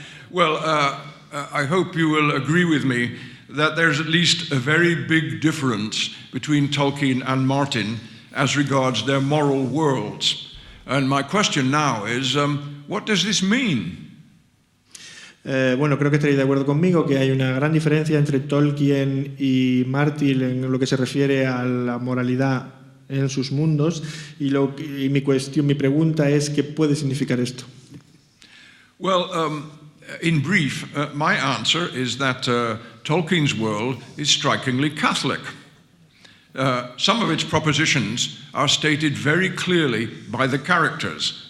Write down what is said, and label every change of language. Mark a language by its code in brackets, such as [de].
[en] Well, I hope you will agree with me that there's at least a very big difference between Tolkien and Martin as regards their moral worlds. And my question now is, what does this mean? [es] Bueno, creo que estaréis de acuerdo conmigo que hay una gran diferencia entre Tolkien y Martin en lo que se refiere a la moralidad en sus mundos y mi pregunta es ¿qué puede significar esto? [en] Well, in brief, my answer is that Tolkien's world is strikingly Catholic. Some of its propositions are stated very clearly by the characters.